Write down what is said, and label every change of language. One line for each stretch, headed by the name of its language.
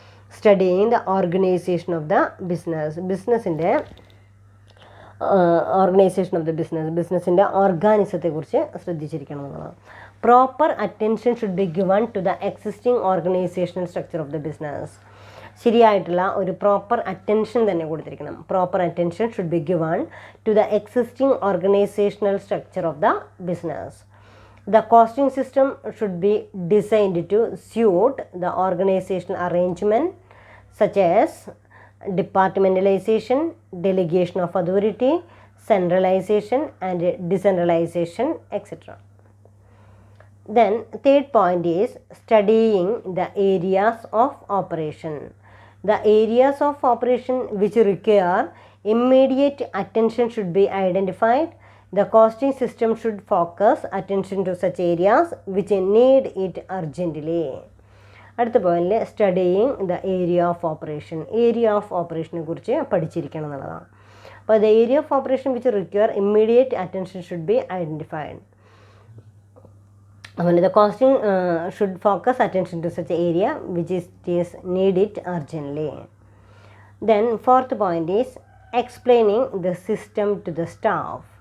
English: Studying the organization of the business in the organization of the business in the organisate
Malayalam: കുറിച്ച് ശ്രദ്ധിച്ചിരിക്കണം എന്നുള്ളതാണ്.
English: Proper attention should be given to the existing organizational structure of the business.
Malayalam: ശരിയായിട്ടുള്ള ഒരു proper attention തന്നെ കൊടുത്തിരിക്കണം.
English: Proper attention should be given to the existing organizational structure of the business. The costing system should be designed to suit the organizational arrangement such as departmentalization, delegation of authority, centralization and decentralization, etc. Then third point is studying the areas of operation. The areas of operation which require immediate attention should be identified. The costing system should focus attention to such areas which need it urgently.
Malayalam: അടുത്ത പോയിന്റിൽ
English: studying the area of ഓപ്പറേഷനെ
Malayalam: കുറിച്ച് പഠിച്ചിരിക്കണം എന്നുള്ളതാണ്.
English: അപ്പോൾ the area of operation which require immediate attention should be identified. അതുപോലെ the costing should focus attention to such area which is need it urgently. Then fourth point is explaining the system to the staff.